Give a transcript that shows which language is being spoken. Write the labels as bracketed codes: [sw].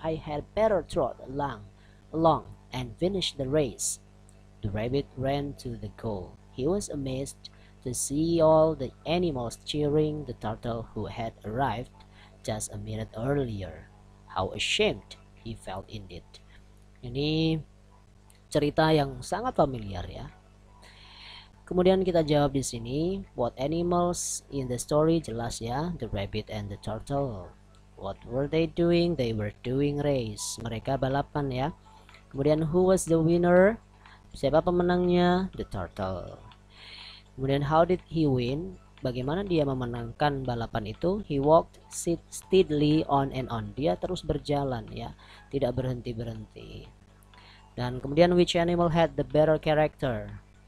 [en] I had better trot along and finish the race. The rabbit ran to the goal. He was amazed to see all the animals cheering the turtle who had arrived just a minute earlier. How ashamed he felt indeed. [id] Ini cerita yang sangat familiar ya. Kemudian kita jawab di sini, [en] what animals in the story, [id] jelas ya, [en] the rabbit and the turtle. What were they doing? They were doing race. [id] Mereka balapan ya. [en] Kemudian who was the winner? [id] Siapa pemenangnya? [en] The turtle. Kemudian how did he win? [id] Bagaimana dia memenangkan balapan itu? [en] He walked steadily on and on. [id] Dia terus berjalan ya, tidak berhenti-berhenti. Dan kemudian which animal had the better character?